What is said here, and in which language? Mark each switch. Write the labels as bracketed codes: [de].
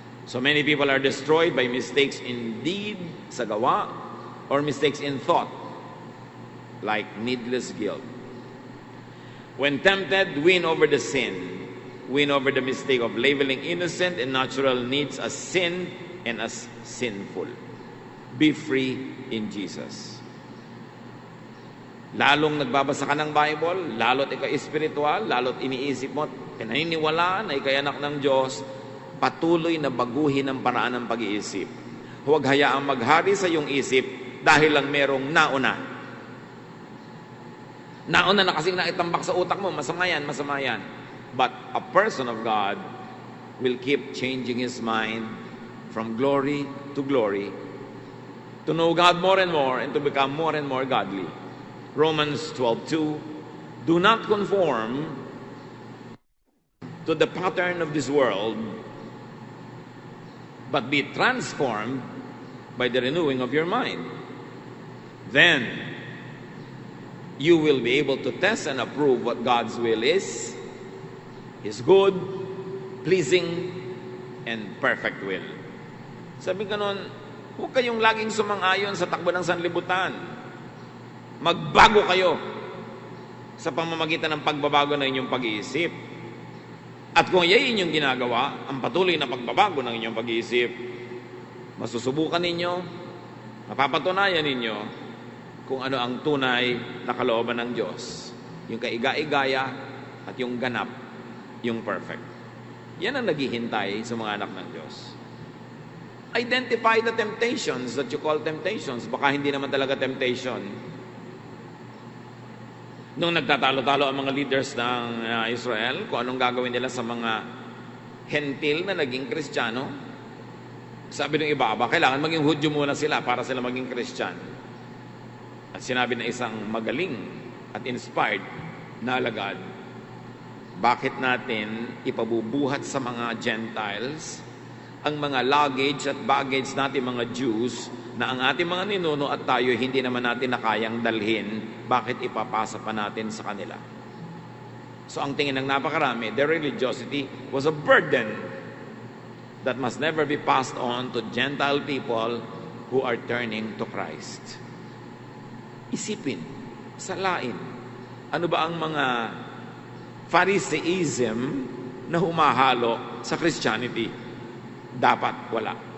[en] So many people are destroyed by mistakes in deed, [tl] sa gawa, [en] or mistakes in thought, like needless guilt. When tempted, win over the sin, win over the mistake of labeling innocent and natural needs as sin and as sinful. Be free in Jesus. [tl] Lalong nagbabasa ka ng Bible, lalot ikaw espiritual, lalot iniisip mo, pinaniniwalaan na ikay anak ng Diyos, patuloy na baguhin ang paraan ng pag-iisip. Huwag hayaang maghari sa iyong isip dahil lang merong nauna. Nauna na kasing naitambak sa utak mo, masama yan, masama yan. [en] But a person of God will keep changing his mind from glory to glory, to know God more and more, and to become more and more godly. Romans 12:2, do not conform to the pattern of this world, but be transformed by the renewing of your mind. Then, you will be able to test and approve what God's will is, His good, pleasing, and perfect will. [tl] Sabi ka nun, huwag kayong laging sumang-ayon sa takbo ng sanlibutan. Magbago kayo sa pamamagitan ng pagbabago ng inyong pag-iisip. At kung yayin inyong ginagawa, ang patuloy na pagbabago ng inyong pag-iisip, masusubukan ninyo, mapapatunayan ninyo kung ano ang tunay na kalooban ng Diyos. Yung kaiga-igaya at yung ganap, yung perfect. Yan ang naghihintay sa mga anak ng Diyos. [en] Identify the temptations that you call temptations. [tl] Baka hindi naman talaga temptation. Nung nagtatalo-talo ang mga leaders ng Israel, kung anong gagawin nila sa mga hentil na naging Kristiyano, sabi ng iba, kailangan maging Hudyo muna sila para sila maging Kristyan. At sinabi ng isang magaling at inspired na alagad, bakit natin ipabubuhat sa mga Gentiles ang mga luggage at baggage natin mga Jews na ang ating mga ninuno at tayo hindi naman natin nakayang dalhin, bakit ipapasa pa natin sa kanila? So ang tingin ng napakarami, [en] their religiosity was a burden that must never be passed on to Gentile people who are turning to Christ. [tl] Isipin, salain, ano ba ang mga Phariseeism na humahalo sa Christianity? Dapat wala.